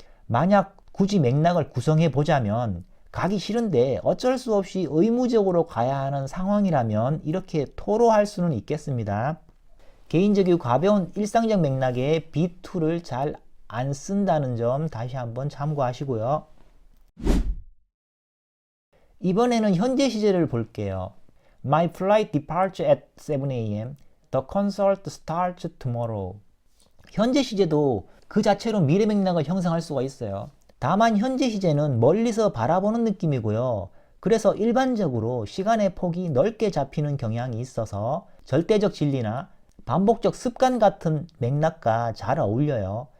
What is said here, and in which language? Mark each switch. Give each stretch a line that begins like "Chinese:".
Korean: 만약 굳이 맥락을 구성해 보자면 가기 싫은데 어쩔 수 없이 의무적으로 가야 하는 상황이라면 이렇게 토로할 수는 있겠습니다. 개인적이고 가벼운 일상적 맥락에 be-to를 잘 안 쓴다는 점 다시 한번 참고하시고요. 이번에는 현재 시제를 볼게요.
English: My flight departs at 7 a.m. The concert starts tomorrow.
Korean: 현재 시제도 그 자체로 미래 맥락을 형성할 수가 있어요. 다만 현재 시제는 멀리서 바라보는 느낌이고요. 그래서 일반적으로 시간의 폭이 넓게 잡히는 경향이 있어서 절대적 진리나 반복적 습관 같은 맥락과 잘 어울려요.